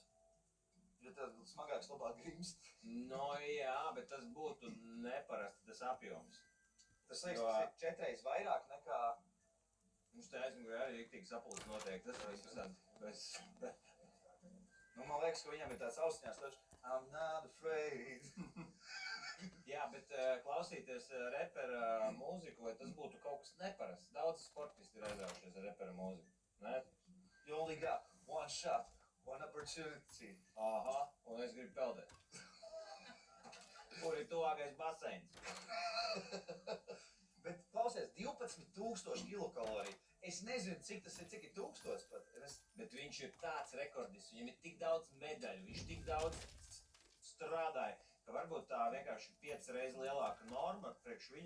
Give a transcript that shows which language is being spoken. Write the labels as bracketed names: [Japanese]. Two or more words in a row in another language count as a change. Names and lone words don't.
[Latvian] Jo tas būtu smagāks, labāk grimst. No jā, bet tas būtu neparasti tas apjoms. Tas liekas, tas ir 4 reizes vairāk nekā... Mums te aizmugurē arī riktīgi sapulces noteikti. Tas ir interesanti. Nu, man liekas, ka viņam ir tāds austiņās taču [English] I'm not afraid. [Latvian] Jā, bet klausīties repera mūziku, vai tas būtu kaut kas neparasts? Daudz sportisti ir aizraujušies ar repera mūziku, ne? [English] You only got one shot, one opportunity. [Latvian] Aha, un es gribu peldēt. Kur ir tuvākais baseins? Bet klausies, 12,000 kilokaloriju. Es nezinu, cik tas ir, cik ir 1000 pat. Bet viņš ir tāds rekordists, viņam ir tik daudz medaļu, viņš tik daudz strādāja, ka varbūt tā vienkārši 5 reizes lielāka norma priekš viņa.